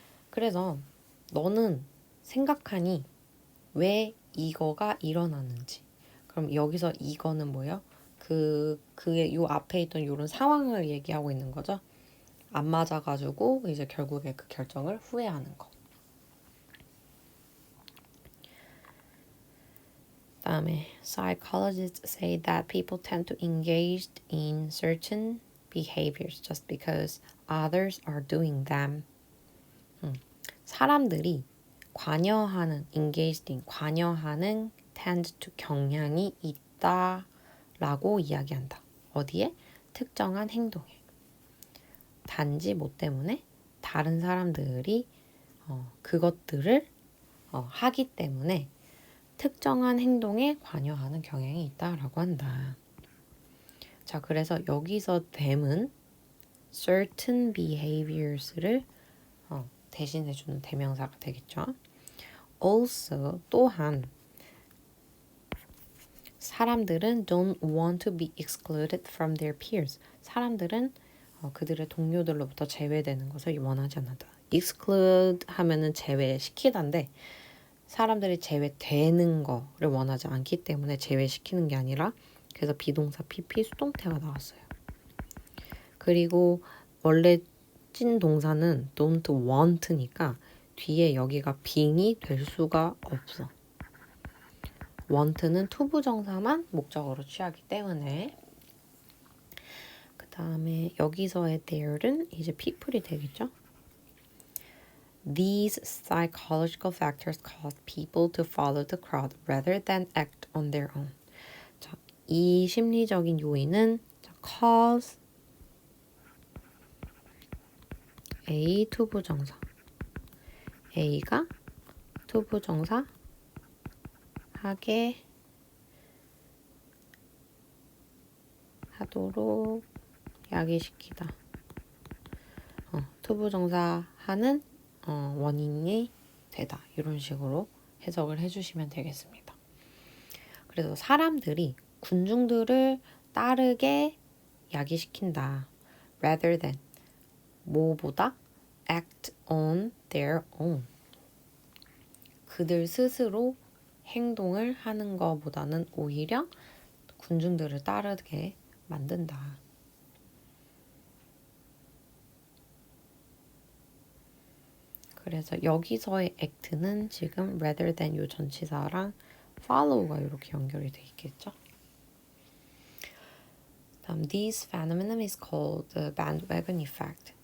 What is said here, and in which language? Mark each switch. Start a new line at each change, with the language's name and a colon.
Korean: 그래서 너는 생각하니 왜 이거가 일어나는지. 그럼 여기서 이거는 뭐예요? 그의 요 앞에 있던 이런 상황을 얘기하고 있는 거죠. 안 맞아가지고 이제 결국에 그 결정을 후회하는 거. 다음에
English: psychologists say that people tend to engage in certain behaviors just because others are doing them.
Korean: 사람들이 관여하는, engaged in, 관여하는 tend to 경향이 있다라고 이야기한다. 어디에? 특정한 행동에. 단지 뭐 때문에? 다른 사람들이 그것들을 하기 때문에 특정한 행동에 관여하는 경향이 있다라고 한다. 자, 그래서 여기서 them은 certain behaviors를 대신해주는 대명사가 되겠죠.
English: also
Korean: 또한 사람들은
English: don't want to be excluded from their peers.
Korean: 사람들은 그들의 동료들로부터 제외되는 것을 원하지 않는다. exclude 하면은 제외시키다인데 사람들이 제외되는 거를 원하지 않기 때문에 제외시키는 게 아니라 그래서 비동사 PP 수동태가 나왔어요. 그리고 원래 찐 동사는 don't want니까 뒤에 여기가 being이 될 수가 없어. want는 투부정사만 목적어로 취하기 때문에 그 다음에 여기서의 there는 이제 people이 되겠죠.
English: These psychological factors cause people to follow the crowd rather than act on their own.
Korean: 자, 이 심리적인 요인은 cause A 투부정사 A가 투부정사 하게 하도록 야기시키다. 투부정사 하는 원인이 되다. 이런 식으로 해석을 해주시면 되겠습니다. 그래서 사람들이 군중들을 따르게 야기시킨다.
English: rather than
Korean: 뭐보다
English: act on their own.
Korean: 그들 스스로 행동을 하는 것보다는 오히려 군중들을 따르게 만든다. 그래서 여기서의 act는 지금 rather than 요 전치사랑 follow가 이렇게 연결이 돼 있겠죠. 다음
English: this phenomenon is called the bandwagon effect.